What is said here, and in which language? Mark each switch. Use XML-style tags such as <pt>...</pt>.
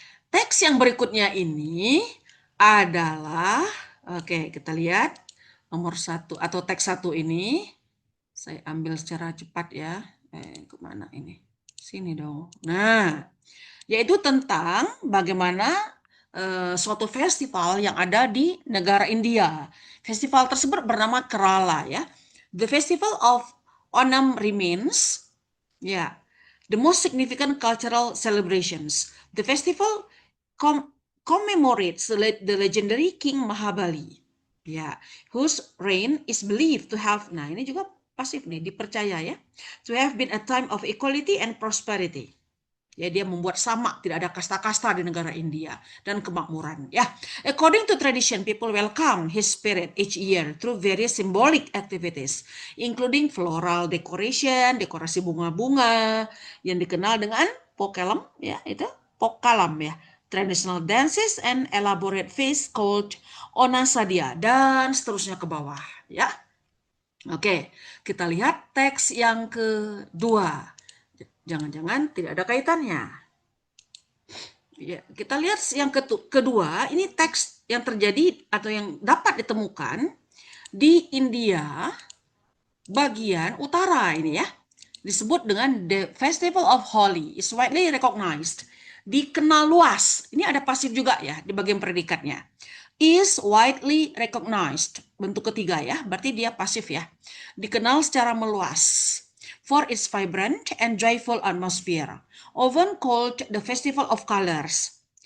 <id>Teks yang berikutnya ini adalah, oke, kita lihat nomor 1 atau teks 1 ini. Saya ambil secara cepat ya. Kemana ini? Sini dong. Nah, yaitu tentang bagaimana suatu festival yang ada di negara India. Festival tersebut bernama Kerala ya.</id> <en>The Festival of Onam remains the most significant cultural celebrations. The festival commemorates the legendary King Mahabali, whose reign is believed to have,</en> <id>nah ini juga pasif nih, dipercaya ya,</id> <en>to have been a time of equality and prosperity.</en> <id>Ya, dia membuat sama, tidak ada kasta-kasta di negara India dan kemakmuran.</id> <en>Ya, according to tradition, people welcome his spirit each year through various symbolic activities, including floral decoration,</en> <id>dekorasi bunga-bunga yang dikenal dengan pokalam, ya itu pokalam ya,</id> <en>traditional dances and elaborate feast called Onasadya</en> <id>dan seterusnya ke bawah. Ya, oke, kita lihat teks yang kedua. Jangan-jangan tidak ada kaitannya. Ya, kita lihat yang kedua, ini teks yang terjadi atau yang dapat ditemukan di India bagian utara ini ya. Disebut dengan</id> <en>The Festival of Holi, is widely recognized.</en> <id>Dikenal luas. Ini ada pasif juga ya di bagian predikatnya.</id> <en>Is widely recognized.</en> <id>Bentuk ketiga ya, berarti dia pasif ya. Dikenal secara meluas.</id> <en>For its vibrant and joyful atmosphere, often called the Festival of Colors.</en>